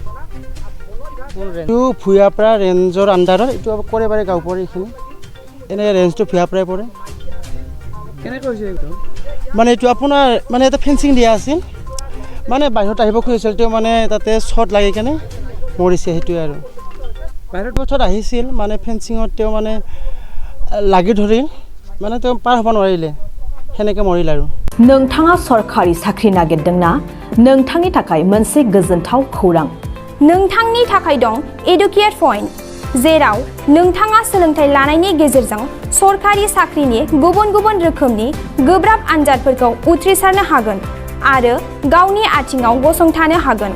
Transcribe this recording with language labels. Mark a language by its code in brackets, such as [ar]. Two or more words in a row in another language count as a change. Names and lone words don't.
[as] এইটো ভুয়াপাৰা ৰেঞ্জৰ আণ্ডাৰত এইটো কৰাইবাৰী গাঁও পৰে এইখিনি এনে ৰেঞ্জটো ভুয়াপাৰাই পৰে কেনেকৈ হৈছে এইটো মানে এইটো আপোনাৰ মানে এটা ফেন্সিং দিয়া আছিল মানে বাহিৰত আহিব খুজিছিল তেওঁ মানে তাতে শ্বৰ্ট লাগি কেনে মৰিছে সেইটোৱে আৰু বাহিৰত পথত আহিছিল মানে ফেন্সিঙত তেওঁ মানে লাগি ধৰিল মানে তেওঁ পাৰ হ'ব নোৱাৰিলে সেনেকৈ মৰিল আৰু [brx] नोंथाङा सरखारि साख्रि नागिरदोंना नोंथांनि थाखाय मोनसे गोजोनथाव खौरां नोंथांनि थाखाय दं एडुकेट पॉइंट जेराव नोंथाङा सोलोंथाइ लानायनि गेजेरजों सरखारि साख्रिनि गुबुन गुबुन रोखोमनि गोब्राब आनजादफोरखौ उथ्रिसारनो हागोन आरो गावनि आथिङाव गसंथानो हागोन